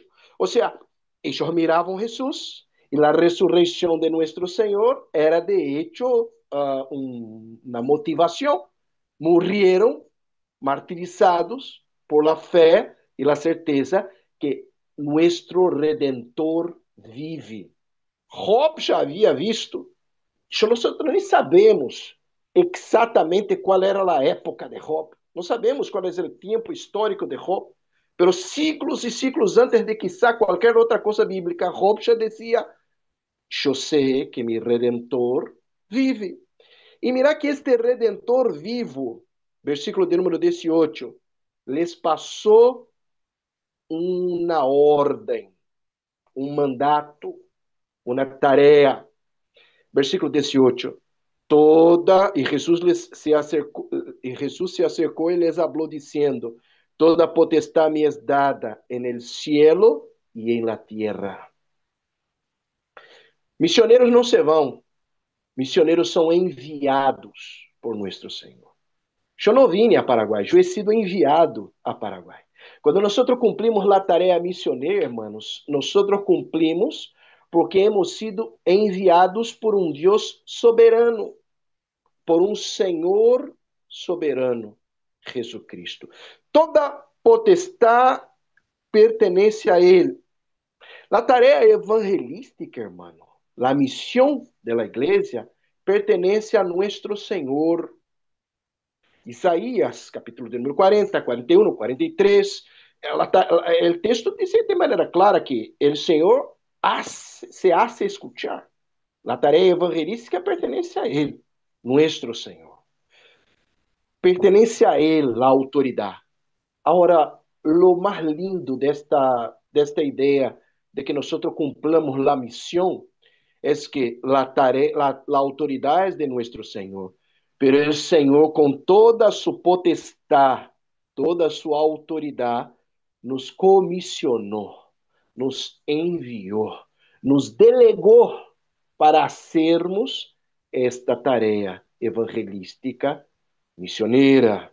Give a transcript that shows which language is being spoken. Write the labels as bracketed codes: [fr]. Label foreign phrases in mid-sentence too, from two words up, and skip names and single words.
[es] O sea, ellos miraban a Jesús y la resurrección de nuestro Señor era de hecho una motivación. Murieron martirizados por la fe y la certeza que nuestro Redentor vive. [pt] Job já havia visto. Nós nem sabemos exatamente qual era a época de Job. Não sabemos qual é o tempo histórico de Job. [es] Pero siglos e siglos antes de quizá [pt] qualquer outra coisa bíblica, Job já dizia: eu sei que [es] mi Redentor vive. [pt] E mira que este Redentor vivo, versículo de número 18, les passou uma ordem, um mandato, uma tarefa. [es] Versículo 18. Jesús se acercou e les habló diciendo: Toda potestad me es dada en el cielo y en la tierra. [pt] Missioneiros não se vão, missioneiros são enviados por nosso Senhor. Eu não vim a Paraguai, eu [es] he sido [pt] enviado a Paraguai. Quando nós cumprimos a tarefa missioneira, hermanos, nós cumprimos porque [es] hemos sido [pt] enviados por um Deus soberano, por um Senhor soberano, Jesucristo. [es] Toda potestad pertenece a Ele. [pt] A tarefa evangelística, hermano, a missão da igreja pertenece a nosso Senhor. Isaías, capítulo de número 40, 41, 43, o texto diz de maneira clara que o Senhor [es] se hace escuchar. [pt] A tarefa evangelística pertence a Ele, nosso Senhor. Pertence a Ele a autoridade. Agora, lo mais lindo desta ideia de que nós cumplamos a missão é que a autoridade é de nosso Senhor, pero o Senhor, com toda a sua potestade, toda a sua autoridade, nos comissionou, nos enviou, nos delegou para sermos esta tarefa evangelística missioneira.